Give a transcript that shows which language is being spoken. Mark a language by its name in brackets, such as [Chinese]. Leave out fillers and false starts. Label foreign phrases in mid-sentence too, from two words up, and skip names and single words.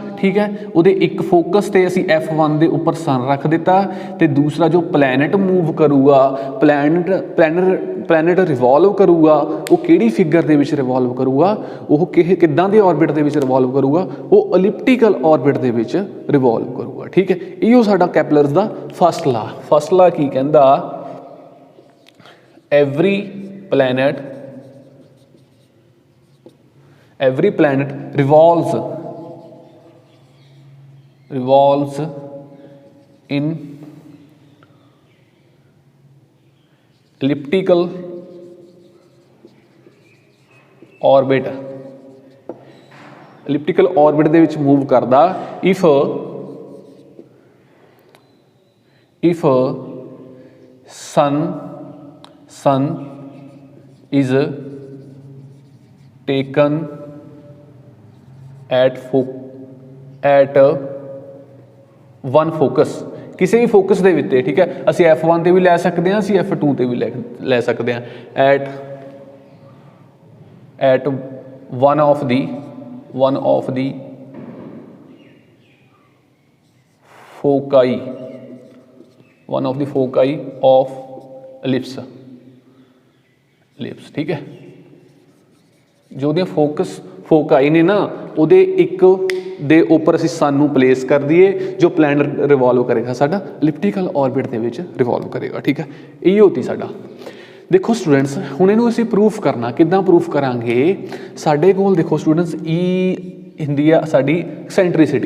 [Punjabi] ਠੀਕ ਹੈ, ਉਹਦੇ ਇੱਕ ਫੋਕਸ 'ਤੇ ਅਸੀਂ F1 ਦੇ ਉੱਪਰ ਸਨ ਰੱਖ ਦਿੱਤਾ, ਅਤੇ ਦੂਸਰਾ ਜੋ [English] planet move [Punjabi] ਕਰੂਗਾ, [English] planet revolve [Punjabi] ਕਰੂਗਾ, ਉਹ ਕਿਹੜੀ ਫਿਗਰ ਦੇ ਵਿੱਚ ਰਿਵੋਲਵ ਕਰੂਗਾ, ਉਹ ਕਿੱਦਾਂ ਦੇ ਔਰਬਿਟ ਦੇ ਵਿੱਚ ਰਿਵੋਲਵ ਕਰੂਗਾ, ਉਹ [English] elliptical orbit [Punjabi] ਦੇ ਵਿੱਚ ਰਿਵੋਲਵ ਕਰੂਗਾ। ਠੀਕ ਹੈ, ਇਹੋ ਸਾਡਾ ਕੈਪਲਰਸ ਦਾ [English] first law [Punjabi] ਕੀ ਕਹਿੰਦਾ, [English] every planet revolves in elliptical orbit [Punjabi] ਦੇ ਵਿੱਚ ਮੂਵ ਕਰਦਾ [English] if sun is taken at one focus, [Punjabi] ਕਿਸੇ ਵੀ ਫੋਕਸ ਦੇ ਵਿੱਚ, ਠੀਕ ਹੈ। ਅਸੀਂ F1 ਤੇ ਵੀ ਲੈ ਸਕਦੇ ਹਾਂ, ਅਸੀਂ F2 ਤੇ ਵੀ ਲੈ ਸਕਦੇ ਹਾਂ। [English] at one of the foci of ellipse, [Punjabi] ਠੀਕ ਹੈ। जो ਉਹਦੀਆਂ ਫੋਕਾਈ ਨੇ ਨਾ, ਉਹਦੇ ਇੱਕ ਦੇ ਉੱਪਰ ਅਸੀਂ सन ਨੂੰ ਪਲੇਸ ਕਰ ਦਈਏ, ਜੋ [English] planet revolve [Punjabi] ਕਰੇਗਾ ਸਾਡਾ [English] elliptical orbit [Punjabi] ਦੇ ਵਿੱਚ ਰਿਵੋਲਵ ਕਰੇਗਾ, ਠੀਕ ਹੈ। ਇਹ ਹੋਤੀ ਸਾਡਾ। ਦੇਖੋ ਸਟੂਡੈਂਟਸ, ਹੁਣ ਇਹਨੂੰ ਅਸੀਂ ਪ੍ਰੂਫ ਕਰਨਾ, ਕਿੱਦਾਂ ਪ੍ਰੂਫ ਕਰਾਂਗੇ? ਸਾਡੇ ਕੋਲ ਦੇਖੋ ਸਟੂਡੈਂਟਸ E ਹੁੰਦੀ ਆ ਸਾਡੀ ਐਕਸੈਂਟਰੀਸਿਟੀ।